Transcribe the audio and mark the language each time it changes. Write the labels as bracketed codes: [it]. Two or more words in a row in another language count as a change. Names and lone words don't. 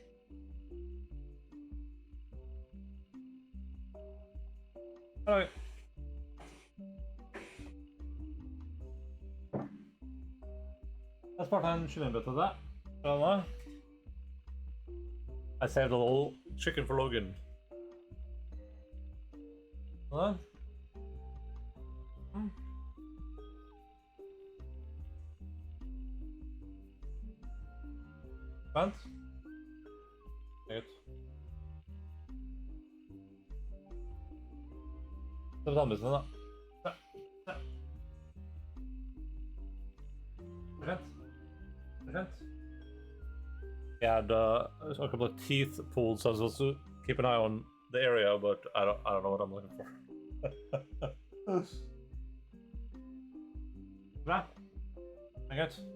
[en] Alright. Let's part [no] en kyllingbrett av det. Skjønner. [en] I saved a little chicken for Logan. [no] Sånn. Vent. Greit. Så vi tar med seg da. [en] Yeah, there's a couple of teeth pulled, so I was supposed to keep an eye on the area, but I don't know what I'm looking for. Nah, I guess.